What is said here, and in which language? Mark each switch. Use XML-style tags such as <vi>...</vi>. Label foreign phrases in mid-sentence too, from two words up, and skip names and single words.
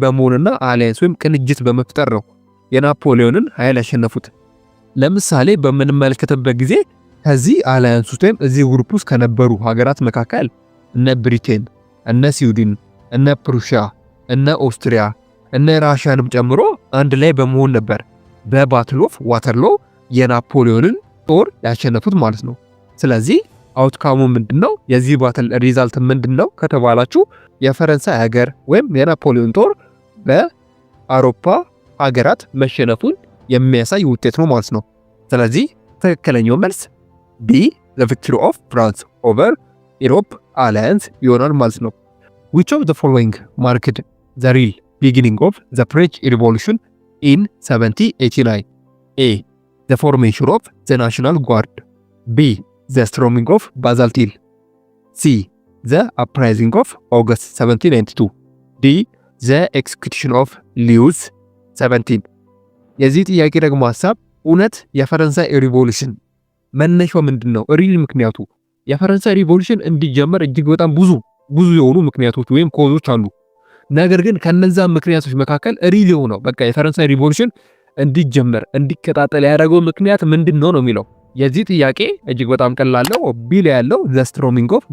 <am>በመሆንና አሊያንስ ወይም ቅንጅት በመፍጠር ነው የናፖሊዮንን ኃይል ያሸነፉት። ለምሳሌ በምንመለከትበት ጊዜ ከዚህ አሊያንስ ውስጥ ወይም እዚህ ግሩፕ ውስጥ ከነበሩ ሀገራት መካከል እነ ብሪቴን፣ እነ ስዊድን፣ እነ ፕሩሺያ፣ እነ ኦስትሪያ፣ እነ ራሽያንም ጨምሮ አንድ ላይ በመሆን ነበር በባትል ኦፍ ዋተርሎ የናፖሊዮንን ጦር ያሸነፉት ማለት ነው። ስለዚህ አውትካሙ ምንድነው? የዚህ</am> <en>battle result</en> <am>ምንድነው ከተባላችሁ የፈረንሳይ ሀገር ወይም የናፖሊዮን ጦር በአውሮፓ ሀገራት መሸነፉን የሚያሳይ ውጤት ነው ማለት ነው። ስለዚህ ትክክለኛው መልስ ቢ</am> <en>the victory of France over Europe alliance</en> <am>ይሆናል ማለት ነው።</am> <en>Which of the following marked the real beginning of the French Revolution in 1789? A. the formation of the National Guard. B. the storming of Basel Hill. C. the uprising of August 1792. D. the execution of Louis 17.</en> <am>የዚህ ጥያቄ ደግሞ ሐሳብ እውነት የፈረንሳይ ሪቮሉሽን መነሻው ምንድነው? ሪል ምክንያቱ የፈረንሳይ ሪቮሉሽን እንዲጀመር እጅግ በጣም ብዙ የሆኑ ምክንያቶች ወይም ኮዞች አሉ። ነገር ግን ከነዛ ምክንያቶች መካከል ሪል የሆነው በቃ የፈረንሳይ ሪቮሉሽን እንዲጀመር እንዲቀጣጠል ያደረገው ምክንያት ምንድነው ነው የሚለው። የዚህ ጥያቄ እጅግ በጣም ቀላል ነው። ቢ ላይ ያለው</am> <en>the storming of</en>